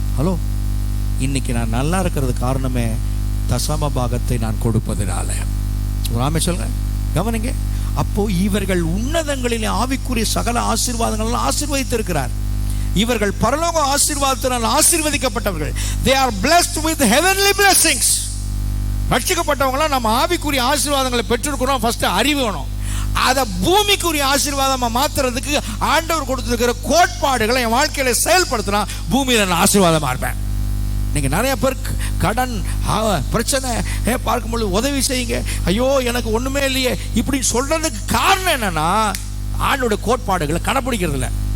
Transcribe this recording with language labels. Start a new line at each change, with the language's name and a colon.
Tamil: Hello, இன்னைக்கு நான் நல்லா இருக்கிறது காரணமே தசம பாகத்தை நான் கொடுப்பதனால. ஒரு ஆமை சொல்லுங்க, கவனிங்க. அப்போ இவர்கள் உன்னதங்களிலே ஆவிக்குரிய சகல ஆசீர்வாதங்கள் ஆசீர்வதித்திருக்கிறார். இவர்கள் பரலோக ஆசீர்வாதத்தினால் ஆசீர்வதிக்கப்பட்டவர்கள்.
English: They are blessed with heavenly blessings.
Tamil: ரட்சிக்கப்பட்டவங்களாம் நம்ம ஆவிக்குரிய ஆசீர்வாதங்களை பெற்றிருக்கிறோம். ஃபர்ஸ்ட் அறிவு வேணும். அதை பூமிக்குரிய ஆசீர்வாதமா மாத்துறதுக்கு ஆண்டவர் கொடுத்திருக்கிற கோட்பாடுகளை என் வாழ்க்கையில செயல்படுத்தினா பூமியில நான் ஆசீர்வாதமா இருப்பேன். நீங்கள் நிறைய பேருக்கு கடன் பிரச்சனை பார்க்கும்பொழுது உதவி செய்யுங்க, ஐயோ எனக்கு ஒன்றுமே இல்லையே இப்படி சொல்கிறதுக்கு காரணம் என்னென்னா ஆண்டோட கோட்பாடுகளை கடைப்பிடிக்கிறதில்ல.